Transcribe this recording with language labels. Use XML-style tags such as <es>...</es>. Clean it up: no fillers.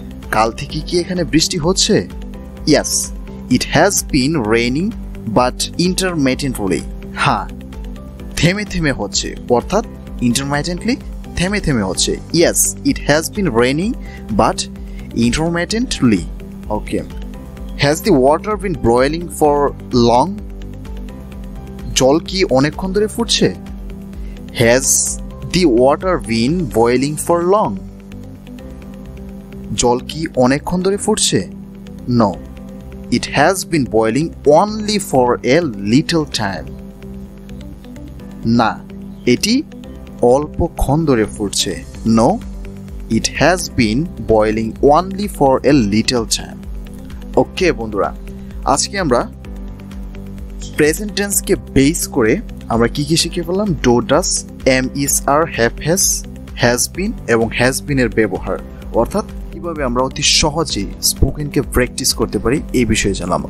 <bn>কাল থেকে কি এখানে বৃষ্টি হচ্ছে?</bn> <en>Yes, it has been raining but intermittently.</en> <bn>হ্যাঁ, থেমে থেমে হচ্ছে, অর্থাৎ ইন্টারমিটেন্টলি থেমে থেমে হচ্ছে।</bn> <en>Yes, it has been raining but intermittently. Okay. Has the water been boiling for long?</en> <bn>জল কি অনেকক্ষণ ধরে ফুটছে?</bn> <en>Has the water been boiling for long?</en> <bn>জল কি অনেকক্ষণ ধরে ফুটছে?</bn> <en>No. It has been boiling only for a little time.</en> <bn>না, এটি অল্পক্ষণ ধরে ফুটছে।</bn> <en>No. It has been boiling only for a little time.</en> <bn>ওকে বন্ধুরা, আজকে আমরা প্রেজেন্ট টেন্সকে বেস করে আমরা কি কি শিখে ফেললাম? Do, does, M, is, আর, has been এবং হ্যাজ বিন এর ব্যবহার, অর্থাৎ কিভাবে আমরা অতি সহজেই স্পোকেনকে প্র্যাকটিস করতে পারি এই বিষয়ে জানলাম।</bn>